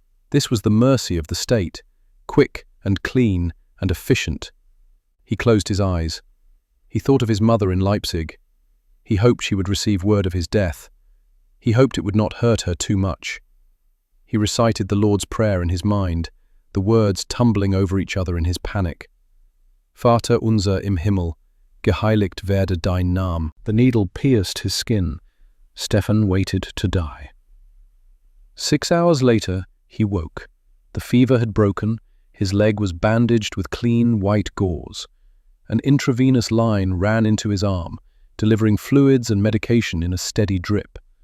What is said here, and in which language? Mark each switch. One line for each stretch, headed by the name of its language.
English: This was the mercy of the state, quick and clean and efficient. He closed his eyes. He thought of his mother in Leipzig. He hoped she would receive word of his death. He hoped it would not hurt her too much. He recited the Lord's Prayer in his mind, the words tumbling over each other in his panic.
German: Vater unser im Himmel, geheiligt werde dein Name.
English: The needle pierced his skin. Stefan waited to die. 6 hours later, he woke. The fever had broken. His leg was bandaged with clean white gauze. An intravenous line ran into his arm, delivering fluids and medication in a steady drip.